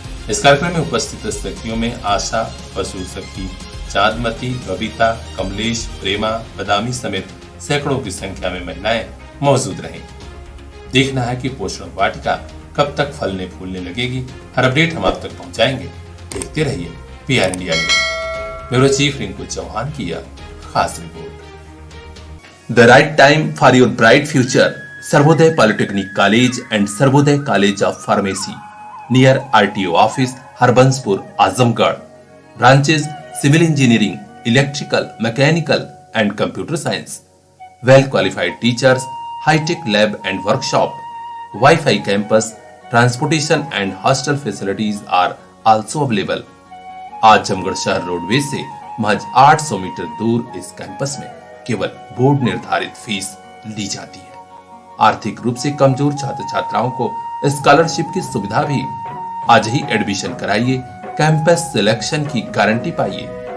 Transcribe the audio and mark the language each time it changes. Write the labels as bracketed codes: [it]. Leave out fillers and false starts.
[hi] इस कार्यक्रम में उपस्थित सखियों में आशा, पशु सखी, चांदमती, बबीता, कमलेश, प्रेमा, बदामी समेत सैकड़ों की संख्या में महिलाएं मौजूद रहीं। देखना है कि पोषण वाटिका कब तक फलने फूलने लगेगी। हर अपडेट हम आप तक पहुंचाएंगे। देखते रहिए PR India news. Bureau chief Rinku Chauhan की यह खास report. [en] The right time for your bright future. Sarvodaya Polytechnic College and Sarvodaya College of Pharmacy near RTO office, Harbanspur, Azamgarh. Branches: Civil Engineering, Electrical, Mechanical and Computer Science. Well qualified teachers, high-tech lab and workshop, Wi-Fi campus, transportation and hostel facilities are also available. [hi] Azamgarh शहर roadways से महज 800 metre दूर इस campus में केवल board निर्धारित fees ली जाती है। आर्थिक रूप से कमजोर छात्र छात्राओं को स्कॉलरशिप की सुविधा भी। आज ही एडमिशन कराइए, कैंपस सिलेक्शन की गारंटी पाइए।